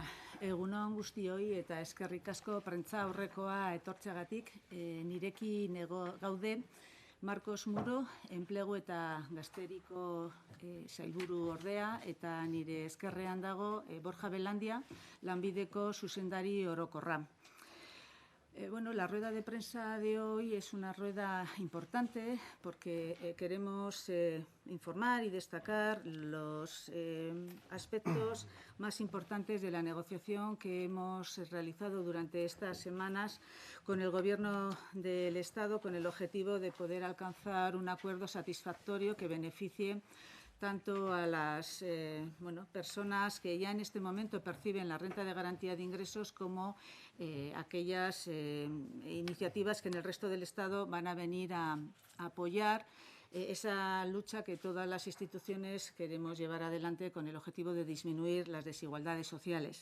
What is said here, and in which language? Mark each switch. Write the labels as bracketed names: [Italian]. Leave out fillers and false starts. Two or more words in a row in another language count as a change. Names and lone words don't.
[Basque] Egunon guztioi eta eskerrik asko prentza aurrekoa etortzeagatik. Nirekin gaude Marcos Muro, enplegu eta gazteriko sailburu ordea, eta nire eskerrean dago Borja Belandia, lanbideko zuzendari orokorra. [Spanish] La rueda de prensa de hoy es una rueda importante porque queremos informar y destacar los aspectos más importantes de la negociación que hemos realizado durante estas semanas con el Gobierno del Estado, con el objetivo de poder alcanzar un acuerdo satisfactorio que beneficie tanto a las personas que ya en este momento perciben la renta de garantía de ingresos como aquellas iniciativas que en el resto del Estado van a venir a apoyar esa lucha que todas las instituciones queremos llevar adelante con el objetivo de disminuir las desigualdades sociales.